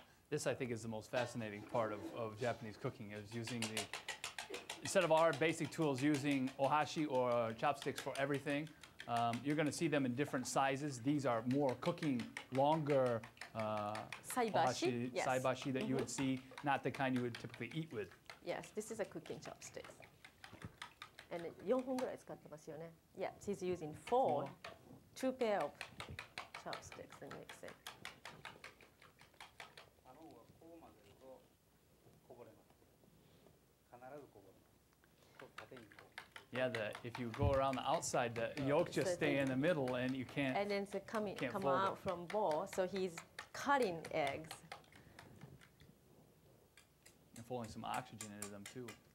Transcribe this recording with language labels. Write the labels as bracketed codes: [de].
[en] This, I think, is the most fascinating part of Japanese cooking, is using the, instead of our basic tools, using ohashi or chopsticks for everything. You're going to see them in different sizes. These are more cooking, longer Saibashi, yes. saibashi that you would see, not the kind you would typically eat with. Yes, this is a cooking chopsticks. And [ja] 4本ぐらい使ってますよね. [en] Yeah, she's using two pair of chopsticks and mix it. [ja] 卵がこう混ぜるとこぼれます。必ずこぼれます。こう縦にこう。 [en] Yeah, if you go around the outside, the yolk just stay in the middle, and you can't. And then it's come fold out it. from bowl, so he's cutting eggs. And pulling some oxygen into them too.